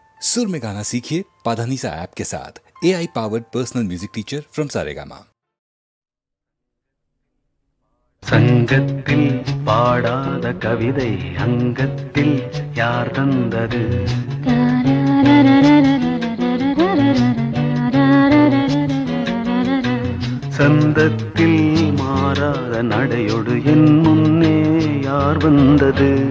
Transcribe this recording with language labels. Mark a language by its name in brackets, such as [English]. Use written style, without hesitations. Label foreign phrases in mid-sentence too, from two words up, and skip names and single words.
[Hindi] सुर में गाना सीखिए पाधानीसा ऐप के साथ। [English] AI powered personal music teacher from [Hindi] सारेगामा। [Tamil] சங்கத்தில் பாடாத கவிதை அங்கத்தில் யார் தந்தது? சந்தத்தில் மாறாத நடையோடு என் முன்னே யார் வந்தது?